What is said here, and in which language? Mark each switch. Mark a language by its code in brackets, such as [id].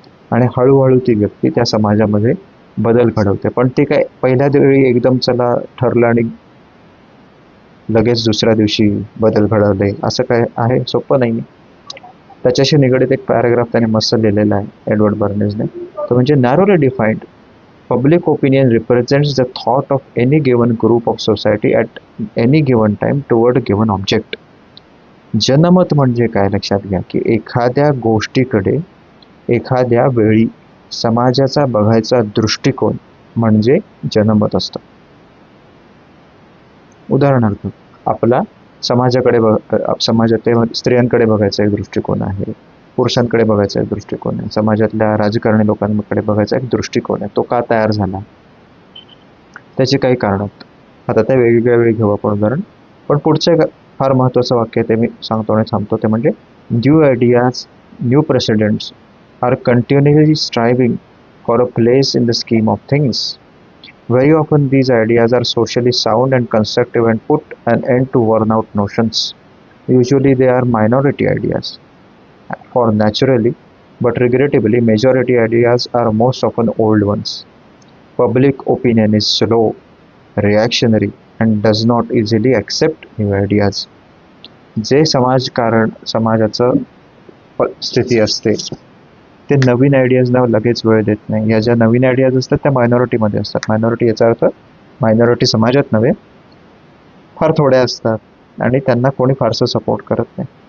[mr] आणि हळूहळू ती व्यक्ती त्या समाजामध्ये बदल घडवते. पण ते काय पहिल्या वेळी एकदम चला ठरलं आणि लगेच दुसऱ्या दिवशी बदल घडवले असं काय आहे? सोपं नाही आहे. त्याच्याशी निगडीत एक पॅराग्राफ त्याने मस्त लिहिलेला आहे एडवर्ड बर्नेसने. तो म्हणजे नॅरोली defined [en] public opinion represents the thought of any given group of society at any given time toward a given object. [mr] जनमत म्हणजे काय? लक्षात घ्या की एखाद्या गोष्टीकडे एखाद्या वेळी समाजाचा बघायचा दृष्टिकोन म्हणजे जनमत असतं. उदाहरणार्थ आपला समाजातील स्त्रियांकडे बघायचा एक दृष्टिकोन आहे, पुरुषांकडे बघायचा एक दृष्टिकोन आहे, समाजातल्या राजकारणी लोकांकडे बघायचा एक दृष्टिकोन आहे. तो का तयार झाला? त्याची काही कारण आहेत. आता त्या वेगवेगळ्या वेळी घेऊ आपण उदाहरण. पण पुढचं एक फार महत्त्वाचं वाक्य ते मी सांगतो आणि थांबतो. ते म्हणजे [en] New ideas, new presidents are continually striving for a place in the scheme of things. Very often these ideas are socially sound and constructive and put an end to worn out notions. Usually they are minority ideas. For naturally, but regrettably, majority ideas are most often old ones. Public opinion is slow, reactionary, and does not easily accept new ideas. [mr] जे समाजाचं स्थिती असते ते नवीन आयडियाजना लगेच वेळ देत नाही. या ज्या नवीन आयडियाज असतात त्या मायनॉरिटीमध्ये असतात. मायनॉरिटी याचा अर्थ मायनॉरिटी समाजात नव्हे, फार थोड्या असतात आणि त्यांना कोणी फारसं सपोर्ट करत नाही.